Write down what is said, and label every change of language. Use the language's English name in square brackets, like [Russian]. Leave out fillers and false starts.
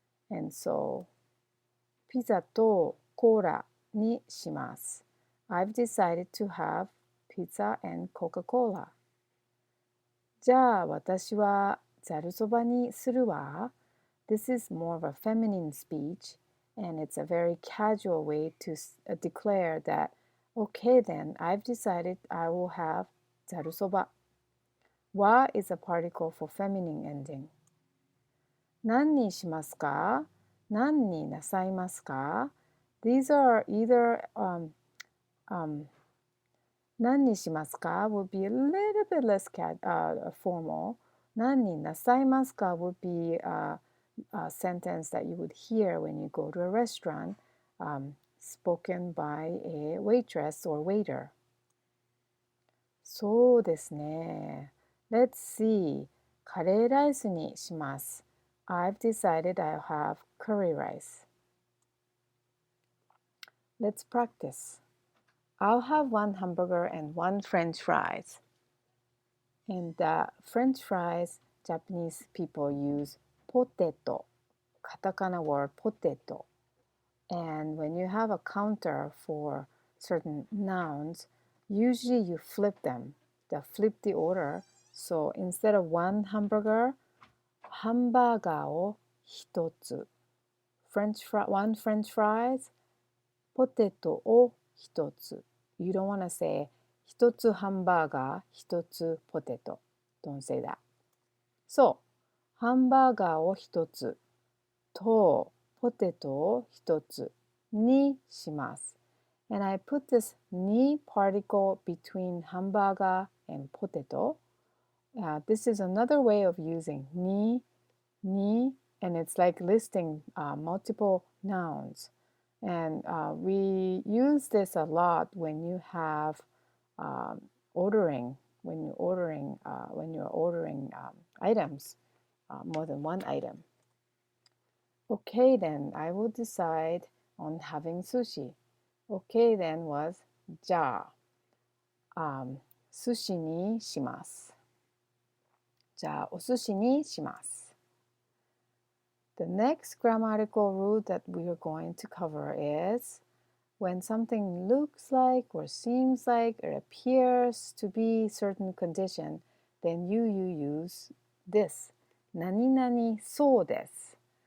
[English] And so, [Japanese] ピザとコーラにします。 [English] I've decided to have pizza and Coca-Cola. [Japanese] じゃあ私はざるそばにするわ。 [English] This is more of a feminine speech, and it's a very casual way to declare that, okay then, I've decided I will have ざるそば。は is a particle for feminine ending. [Japanese] 何にしますか？何になさいますか？ [English] These are either [Japanese] 何にしますか [English] would be a little bit less formal. [Japanese] 何になさいますか [English] would be a sentence that you would hear when you go to a restaurant, spoken by a waitress or waiter. [Japanese] そうですね。 [English] Let's see. [Japanese] カレーライスにします。 [English] I've decided I'll have curry rice. Let's practice. I'll have one hamburger and one French fries. And French fries, Japanese people use potato, katakana word potato. And when you have a counter for certain nouns, usually you flip them, flip the order. So instead of one hamburger, [Japanese] ハンバーガーを一つ。 [English] one French fries, [Japanese] ポテトを一つ。 [English] You don't want to say [Japanese] 一つハンバーガー、一つポテト。 [English] Don't say that. [Japanese] そう、ハンバーガーを一つとポテトを一つにします。 [English] And I put this ni particle between hamburger and potato. This is another way of using ni, and it's like listing multiple nouns. And we use this a lot when you have ordering, when you're ordering items, more than one item. Okay, then I will decide on having sushi. Okay, then was [Japanese] じゃあ、寿司にします。じゃあお寿司にします。 [English] The next grammatical rule that we are going to cover is when something looks like or seems like or appears to be certain condition, then you use this. [Japanese] 何々そうです。